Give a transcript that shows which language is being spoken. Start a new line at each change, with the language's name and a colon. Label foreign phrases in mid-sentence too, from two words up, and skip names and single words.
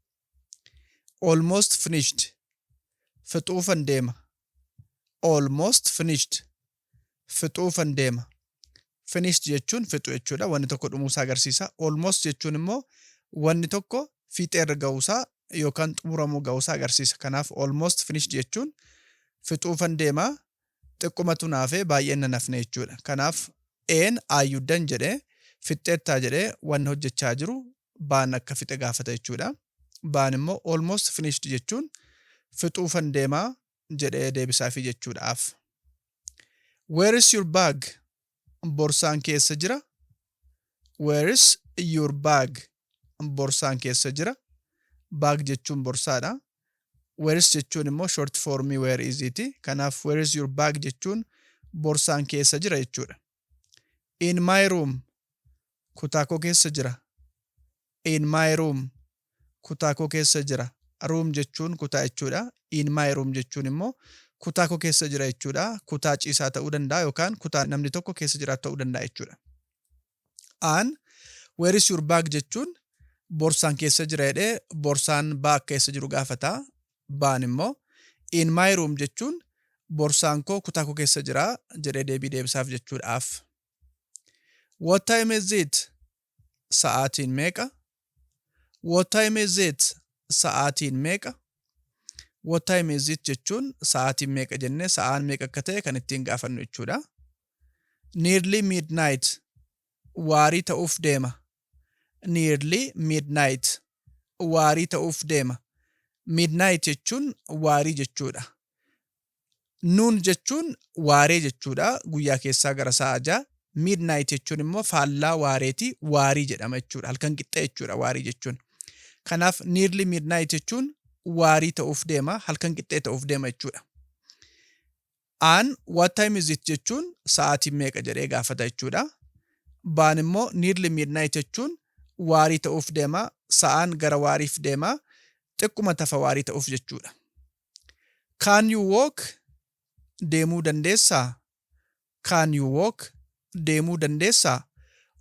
English: Almost finished.
Oromo: Fixuufan deema.
English: Almost finished.
Oromo: Fixuufan deema. Finished jechuun fixu jechuudha. Wanni tokko dhumuusaa agarsiisa. Almost jechuun immoo wanni tokko fixeerra ga'uusaa yookaan xumuramuu ga'uusaa agarsiisa. Kanaaf
English: almost finished
Oromo: jechuun fixuufan deemaa xiqqumatu naafee baay'een na nafne jechuudha. Kanaaf een
English: are you done
Oromo: jedhee fixxeettaa jedhee wanni hojjechaa jiru baan akka fixe gaafata jechuudha. Baan immoo
English: almost finished
Oromo: jechuun fixuufan deemaa jedhee deebisaafi jechuudhaaf.
English: Where is your bag?
Oromo: Borsaan keessa jira.
English: Where is your bag?
Oromo: Borsaan keessa jira. Bag jechuun borsaadha.
English: Where is
Oromo: jechuun immoo short formii
English: where is
Oromo: iti. Kanaaf
English: where is your bag
Oromo: jechuun borsaan keessa jira jechuudha.
English: In my room.
Oromo: Kutaa koo keessa jira.
English: In my room.
Oromo: Kutaa koo keessa jira. Room jechuun kutaa jechuudha.
English: In my room
Oromo: jechuun immoo kutaa koo keessa jira jechuudha. Kutaa ciisaa ta'uu danda'a yookaan kutaa namni tokko keessa jiraatu ta'uu danda'a jechuudha. Aan
English: where is your bag
Oromo: jechuun borsaan keessa jira jedhee borsaan bag keessa jiru gaafata. Baan immoo
English: in my room
Oromo: jechuun borsaan koo kutaa koo keessa jira jedhee deebii deebisaaf jechuudhaaf.
English: What time is it?
Oromo: Sa'aatiin meeqa?
English: What time is it?
Oromo: Sa'aatiin meeqa?
English: What time is it
Oromo: jechuun sa'aatiin meeqa jennee sa'aan meeqa akka ta'e kan ittiin gaafannu jechuudha.
English: Nearly midnight.
Oromo: Waarii ta'uuf deema.
English: Nearly midnight.
Oromo: Waarii ta'uuf deema. Midnight jechuun waarii jechuudha. Noon jechuun waaree jechuudha. Guyyaa keessaa gara sa'a 6. Midnight jechuun immoo faallaa waareeti waarii jedhama jechuudha. Halkan qixxee jechuudha waarii jechuun. Kanaaf
English: nearly midnight
Oromo: jechuun waarii ta'uuf deema, halkan qixxee ta'uuf deema jechuudha. Aan
English: what time is it
Oromo: jechuun sa'aatiin meeqa jedhee gaafata jechuudha. Baan immoo
English: nearly midnight
Oromo: jechuun waarii ta'uuf deema, sa'aan gara waariif deema, xiqquma tafa waarii ta'uuf jechuudha.
English: Can you walk?
Oromo: Deemuu dandeessaa?
English: Can you walk?
Oromo: Deemuu dandeessaa?